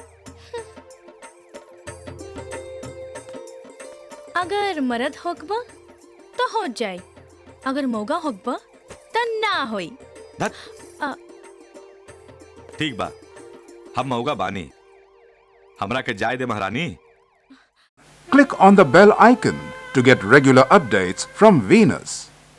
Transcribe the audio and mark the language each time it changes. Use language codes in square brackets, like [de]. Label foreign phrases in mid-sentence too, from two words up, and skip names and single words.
[bho] अगर मर्द होगबा तो हो जाए, अगर मौगा होगबा तो ना होई। ठीक बा, हम मौगा बानी, हमरा के जाय दे महारानी। [en] Click on the bell icon to get regular updates from Venus.